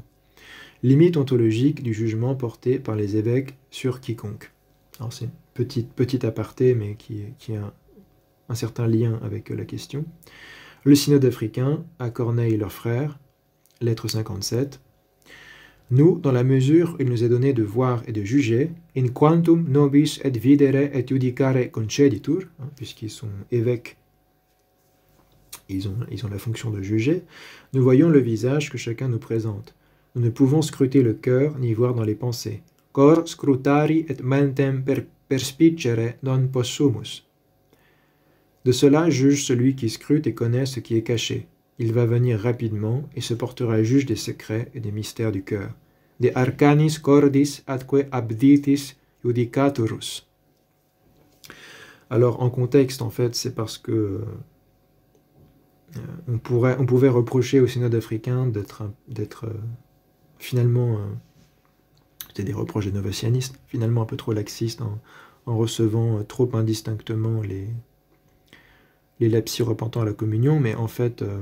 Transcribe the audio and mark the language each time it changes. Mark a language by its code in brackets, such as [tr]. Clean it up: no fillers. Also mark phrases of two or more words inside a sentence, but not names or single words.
[fr] Limite ontologique du jugement porté par les évêques sur quiconque. Alors c'est une petite aparté, mais qui a un certain lien avec la question. Le synode africain, à Corneille leur frère, lettre 57. Nous, dans la mesure où il nous est donné de voir et de juger, [la] in quantum nobis et videre et judicare conceditur, [fr] puisqu'ils sont évêques, ils ont la fonction de juger, nous voyons le visage que chacun nous présente. Nous ne pouvons scruter le cœur ni voir dans les pensées. [la] Cor scrutari et mentem perspicere non possumus. [fr] De cela juge celui qui scrute et connaît ce qui est caché. Il va venir rapidement et se portera juge des secrets et des mystères du cœur. [la] De arcanis cordis atque abditis judicaturus. [fr] Alors en contexte, en fait, c'est parce que on pouvait reprocher au synode africain d'être finalement, c'était des reproches des novacianistes, finalement un peu trop laxistes en recevant trop indistinctement les lapsis repentants à la communion, mais en fait,